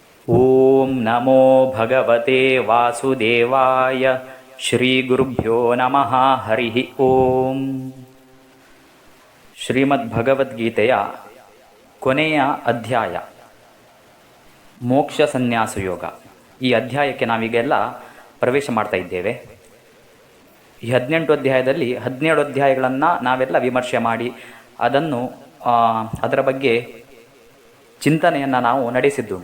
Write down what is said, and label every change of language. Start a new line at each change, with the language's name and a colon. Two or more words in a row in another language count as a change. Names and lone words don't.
Sanskrit: ಓಂ ನಮೋ ಭಗವತೆ ವಾಸುದೇವಾಯ. ಶ್ರೀ ಗುರುಭ್ಯೋ ನಮಃ. ಹರಿ ಓಂ.
Kannada: ಶ್ರೀಮದ್ ಭಗವದ್ಗೀತೆಯ ಕೊನೆಯ ಅಧ್ಯಾಯ ಮೋಕ್ಷ ಸನ್ಯಾಸ ಯೋಗ. ಈ ಅಧ್ಯಾಯಕ್ಕೆ ನಾವೀಗೆಲ್ಲ ಪ್ರವೇಶ ಮಾಡ್ತಾ ಇದ್ದೇವೆ. ಈ 18 ಅಧ್ಯಾಯದಲ್ಲಿ 17 ಅಧ್ಯಾಯಗಳನ್ನು ನಾವೆಲ್ಲ ವಿಮರ್ಶೆ ಮಾಡಿ ಅದರ ಬಗ್ಗೆ ಚಿಂತನೆಯನ್ನು ನಾವು ನಡೆಸಿದ್ದುಂಟು.